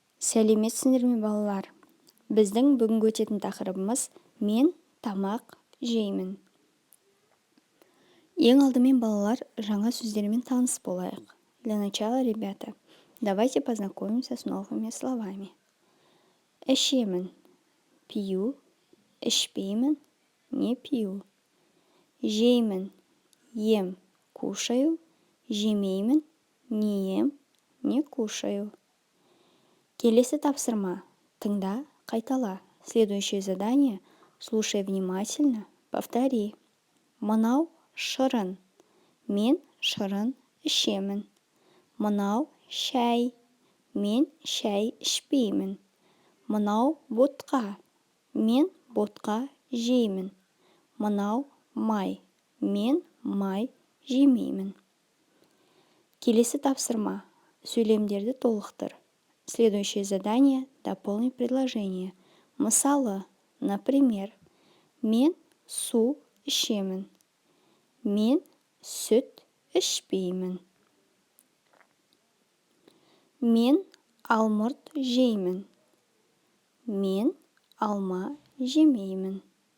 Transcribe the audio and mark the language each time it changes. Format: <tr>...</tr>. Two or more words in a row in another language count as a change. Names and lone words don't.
<kk>Сәлеметсіңдер ме балалар? Біздің бүгінгі өтетін тақырыбымыз мен тамақ жеймін. Ең алдымен балалар жаңа сөздермен таныс болайық.</kk> <ru>Для начала, ребята, давайте познакомимся с новыми словами.</ru> <kk>Ішемін, пью, ішпеймін,</kk> <ru>не пью.</ru> <kk>Жеймін,</kk> <ru>ем, кушаю,</ru> <kk>жемеймін,</kk> <ru>не ем, не кушаю.</ru> <kk>Келесі тапсырма. Тыңда, қайтала.</kk> <ru>Следующее задание. Слушай внимательно, повтори.</ru> <kk>Мынау шырын. Мен шырын ішемін. Мынау шәй. Мен шәй ішпеймін. Мынау ботқа. Мен ботқа жеймін. Мынау май. Мен май жемеймін. Келесі тапсырма. Сөйлемдерді толықтыр.</kk> <ru>Следующее задание. Дополни предложение.</ru> <kk>Мысалы, например, мен су ішемін. Мен сүт ішпеймін. Мен алмұрт жеймін. Мен алма жемеймін.</kk>